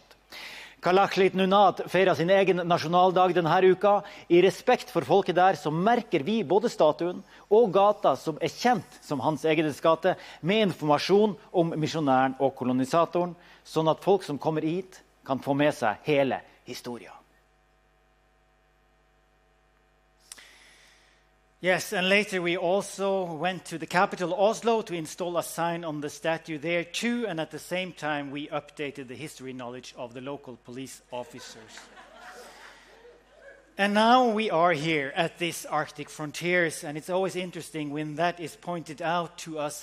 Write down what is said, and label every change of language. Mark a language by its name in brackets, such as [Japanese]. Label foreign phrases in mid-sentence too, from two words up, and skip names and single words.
[Norwegian] Kalaallit Nunaat feirer sin egen nasjonaldag denne uka. I respekt for folket der så merker vi både statuen og gata som er kjent som Hans Egedes gate, med informasjon om misjonæren og kolonisatoren, sånn at folk som kommer hit kan få med seg hele historien. [English] Yes, and later we also went to the capital, Oslo, to install a sign on the statue there too, and at the same time we updated the history knowledge of the local police officers. And now we are here at this Arctic frontiers, and it's always interesting when that is pointed out to us.